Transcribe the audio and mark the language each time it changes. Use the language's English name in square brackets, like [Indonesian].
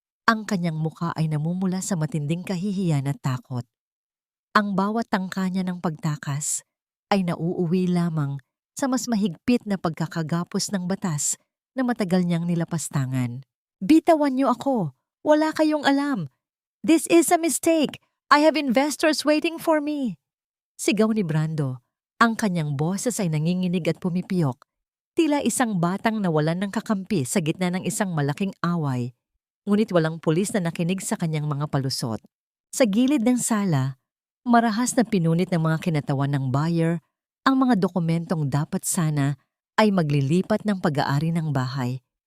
[Filipino] Ang kanyang muka ay namumula sa matinding kahihiyan at takot. Ang bawat tangka niya ng pagtakas ay nauuwi lamang sa mas mahigpit na pagkakagapos ng batas na matagal niyang nilapastangan. Bitawan niyo ako! Wala kayong alam! [English] This is a mistake! I have investors waiting for me! [Filipino] Sigaw ni Brando. Ang kanyang boses ay nanginginig at pumipiyok. Tila isang batang nawalan ng kakampi sa gitna ng isang malaking away. Ngunit walang pulis na nakinig sa kanyang mga palusot. Sa gilid ng sala, marahas na pinunit ng mga kinatawan ng buyer ang mga dokumentong dapat sana ay maglilipat ng pag-aari ng bahay.